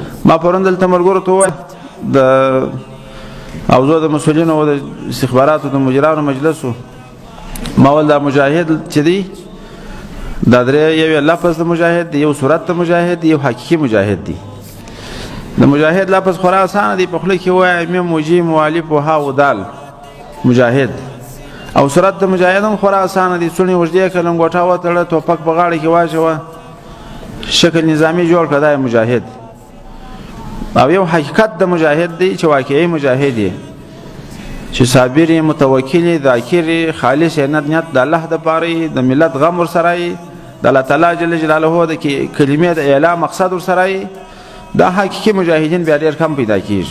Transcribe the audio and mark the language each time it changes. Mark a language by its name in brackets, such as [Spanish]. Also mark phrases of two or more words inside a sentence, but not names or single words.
[Pashto] ما پرون دلته ملګرو ته وویل د اوضاع د مسؤلینو او د استخباراتو د مدیرانو مجلسو ما ویل دا مجاهد چې دی دا درې یو لفظ د مجاهد دی، یو صورت د مجاهد دی، یو حقیقي مجاهد دی. د مجاهد لفظ خورا اسانه دی، په خوله کې ووایه میم موجي مؤلف و ها و دال مجاهد. او صورت د مجاهد هم خورا اسانه دی، څوڼې اوږدې کړه لنګوټه وتړه ټوپک په غاړه کې واچوه شکل نظامي جوړ کړه دا مجاهد. او یو حقیقت د مجاهد دی چې واقعي مجاهد دی چې صابر یې متوکل یې ذاکر یې خالص یې نیت د الله دپاره یې د ملت غم ورسره یې د الله تعالی جل جلاله د کلمې د اعلان مقصد ورسره یې دا حقیقي مجاهدین بیا ډېر کم پیدا کېږي.